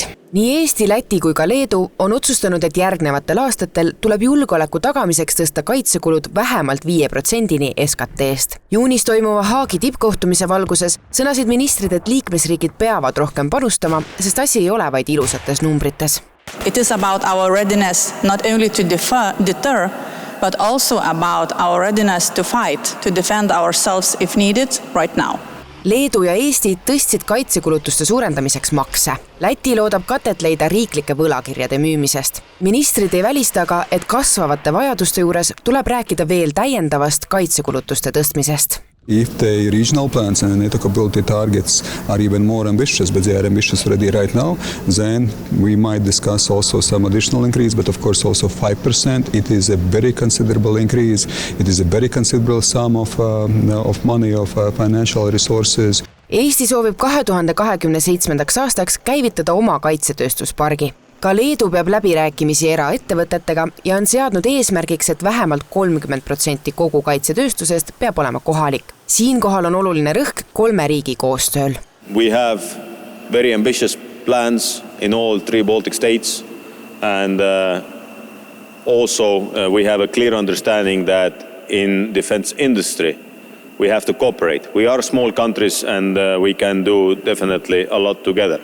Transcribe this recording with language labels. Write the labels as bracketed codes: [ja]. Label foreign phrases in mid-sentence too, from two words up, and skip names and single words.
[et] Nii Eesti, Läti kui ka Leedu on otsustanud, et järgnevatel aastatel tuleb julgeoleku tagamiseks tõsta kaitsekulud vähemalt 5%-ni SKT-st. Juunis toimuva Haagi tippkohtumise valguses sõnasid ministrid, et liikmesriigid peavad rohkem panustama, sest asi ei ole vaid ilusates numbrites. [en] It is about our readiness not only to deter, but also about our readiness to fight, to defend ourselves if needed right now. [et] Leedu ja Eesti tõstsid kaitsekulutuste suurendamiseks makse. Läti loodab katet leida riiklike võlakirjade müümisest. Ministrid ei välista aga, et kasvavate vajaduste juures tuleb rääkida veel täiendavast kaitsekulutuste tõstmisest. [en] If the regional plans and NATO capability targets are even more ambitious, but they are ambitious already right now, then we might discuss also some additional increase, but of course also 5%. It is a very considerable increase. It is a very considerable sum of money, of financial resources. [et] Eesti soovib 2027. aastaks käivitada oma kaitsetööstuspargi. Ka Leedu peab läbirääkimisi eraettevõtetega ja on seadnud eesmärgiks, et vähemalt 30% kogu kaitsetööstusest peab olema kohalik. Siinkohal on oluline rõhk 3 riigi koostööl. [en] We have very ambitious plans in all 3 Baltic states and also we have a clear understanding that in defense industry we have to cooperate. We are small countries and we can do definitely a lot together.